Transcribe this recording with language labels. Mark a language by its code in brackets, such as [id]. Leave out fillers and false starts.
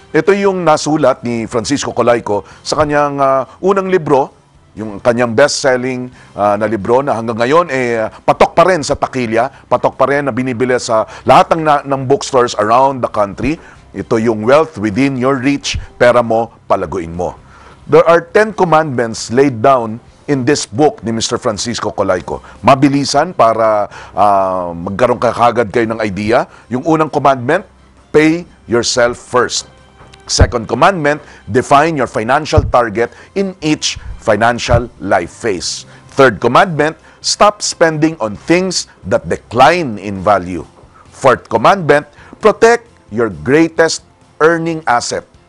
[tl] Ito yung nasulat ni Francisco Colayco sa kanyang unang libro, yung kanyang best-selling na libro na hanggang ngayon patok pa rin sa takilya, patok pa rin na binibili sa lahat ng bookstores [en] around the country. [tl] Ito yung Wealth Within Your Reach, pera mo, palaguin mo. [en] There are 10 commandments laid down in this book [tl] ni Mr. [en] Francisco Colayco. [tl] Mabilisan para magkaroon kagad kayo ng idea. Yung unang [en] commandment, pay yourself first. Second commandment, define your financial target in each financial life phase. Third commandment, stop spending on things that decline in value. Fourth commandment, protect your greatest earning asset.